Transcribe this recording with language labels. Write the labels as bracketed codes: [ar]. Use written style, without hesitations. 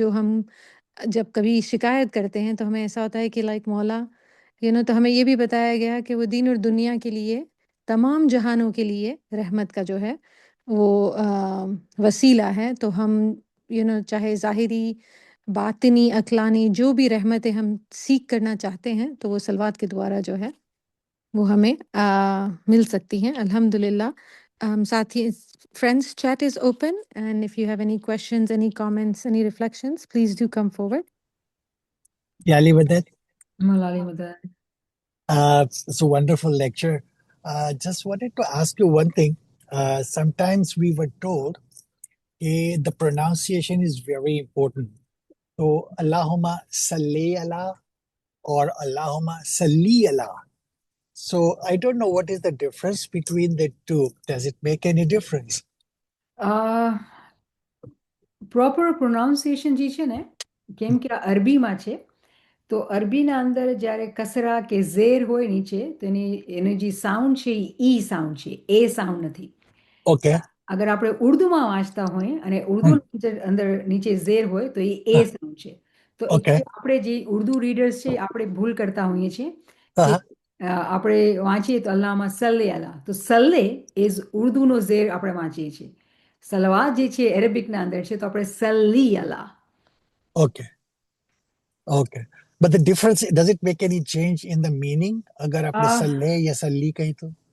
[hi] जो हम जब कभी शिकायत करते हैं तो हमें ऐसा होता है कि लाइक मौला तो हमें ये भी बताया गया कि वो दीन और दुनिया के लिए, तमाम जहानों के लिए रहमत का जो है वो वसीला है. तो हम चाहे ज़ाहिरी, बातिनी, अक़लानी जो भी रहमतें हम सीख करना चाहते हैं तो वो सलवात के द्वारा जो है वो हमें मिल सकती हैं. अल्हम्दुलिल्लाह. [en] साथी friends, chat is open and if you have any questions, any comments, any reflections, please do come forward. Yali Madan, Malali Madan. it's a wonderful lecture. Just wanted to ask you one thing. Sometimes we were told the pronunciation is very important. So Allahumma salli ala or Allahumma salli ala. So I don't know what is the difference between the two. Does it make any difference? [gu] Proper pronunciation જે છે ને, કેમ કે આ અરબીમાં છે તો અરબીના અંદર જ્યારે કસરા કે ઝેર હોય નીચે તો એની જે સાઉન્ડ છે એ ઈ સાઉન્ડ છે, એ સાઉન્ડ નથી. [en] Okay. [gu] અગર આપણે ઉર્દુમાં વાંચતા હોય અને ઉર્દુ અંદર નીચે ઝેર હોય તો એ સાઉન્ડ છે. તો [en] Okay. [gu] આપણે જે ઉર્દુ રીડર્સ છે આપણે ભૂલ કરતા હોઈએ છીએ કે આપણે વાંચીએ તો અલ્લાહમાં સલ્લે અલા, તો સલ્લે ઇઝ ઉર્દુનો ઝેર આપણે વાંચીએ છીએ. સલવાત જે છે એરેબિકના અંદર છે તો આપણે સલ્લી અલા. [en] Okay. Okay. But the difference, does it make any change in the meaning? [hi] अगर आपने सल्ले या सल्ली कही तो?